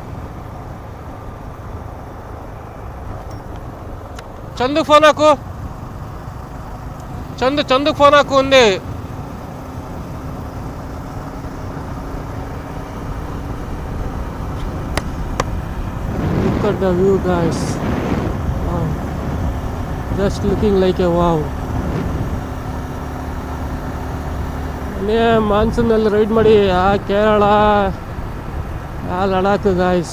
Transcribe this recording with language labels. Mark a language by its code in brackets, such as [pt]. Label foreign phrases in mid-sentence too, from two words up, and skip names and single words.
[kn] ಚಂದು ಫೋನ್ ಹಾಕೋ. ಚಂದು ಫೋನ್ ಹಾಕೋ ಅಂದೆ. [en] Look at the view guys. Wow. Just looking like a wow. [kn] ಮಾನ್ಸೂನಲ್ಲಿ ರೈಡ್ ಮಾಡಿ ಆ ಕೇರಳ, ಆ ಲಡಾಖ್ ಗಾಯ್ಸ್.